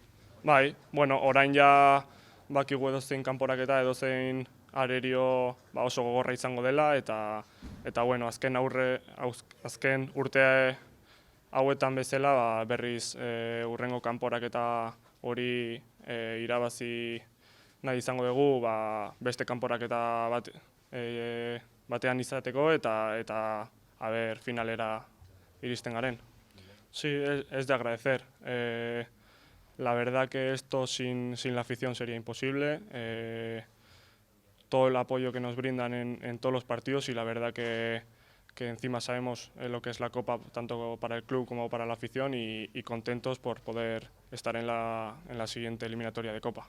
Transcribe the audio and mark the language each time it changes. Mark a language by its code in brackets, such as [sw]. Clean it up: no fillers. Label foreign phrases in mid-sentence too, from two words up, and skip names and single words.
[eu] Bai, orain ja bakigu edozein kanporaketa, edozein arerio oso gogorra izango dela eta azken urte hauetan bezala berriz hurrengo kanporaketa hori irabazi nahi izango dugu beste kanporaketa batean izateko eta finalera iristen garen. [es] Sí, es de agradecer. La verdad que esto sin la afición sería imposible. Todo el apoyo que nos brindan en todos los partidos y la verdad que encima sabemos lo que es la Copa tanto para el club como para la afición y contentos por poder estar en la siguiente eliminatoria de Copa.